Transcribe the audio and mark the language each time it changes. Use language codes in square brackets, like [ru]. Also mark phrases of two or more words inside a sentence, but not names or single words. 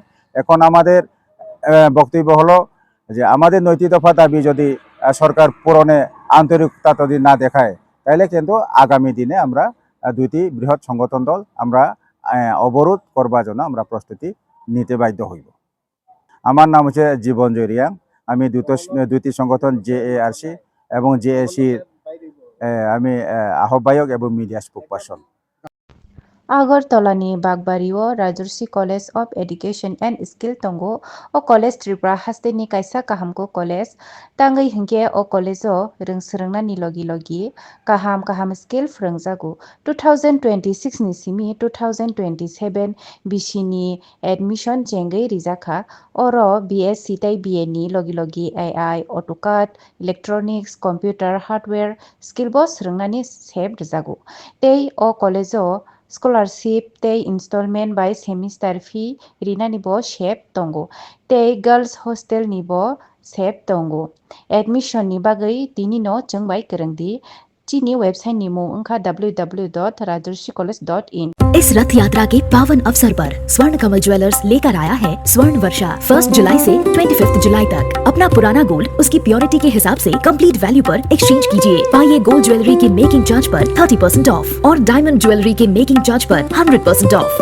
[bn] এখন আমাদের বক্তব্য হলো যে আমাদের 9টি দফা দাবি যদি সরকার পূরণে আন্তরিকতা যদি না দেখায় তাহলে কিন্তু আগামী দিনে আমরা 2টি বৃহৎ সংগঠন দল আমরা অবরোধ করবার জন্য আমরা প্রস্তুতি নিতে বাধ্য হইব। আমার নাম হচ্ছে জীবন রিয়াং, আমি 2টি সংগঠন JARC এবং JACর আমি আহ্বায়ক এবং [en] media spokesperson. [trp] Agartala-ni Bagbario Rajarsi College of Education and Skill tongo o college Tripura haste ni kaisa kahamko college tangai hingke o college o rungsrungna ni logi kaham skill frungjago 2026 ni simi 2027 bishini admission chengai rijaka oro BSc tai BA ni logi [en] AI AutoCAD electronics computer hardware skill [trp] bo srungnani sep rijago tei o college o scholarship tei [en] installment by semester fee [trp] rinani bo sep tongo tei [en] girls hostel [trp] ni bo sep tongo admission ni bagui tini no chungbai kwrungdi chini website ni mung wngkha www.rajarsicollege.in। [hi] इस रथ यात्रा के पावन अवसर पर स्वर्ण कमल ज्वेलर्स लेकर आया है स्वर्ण वर्षा 1 जुलाई से 25 जुलाई तक। अपना पुराना गोल्ड उसकी प्योरिटी के हिसाब से [en] complete value [hi] पर एक्सचेंज कीजिए। पाइए [en] gold jewellery [hi] के [en] making charge [hi] पर 30% ऑफ और [en] diamond jewellery [hi] के [en] making charge [hi] पर 100% ऑफ।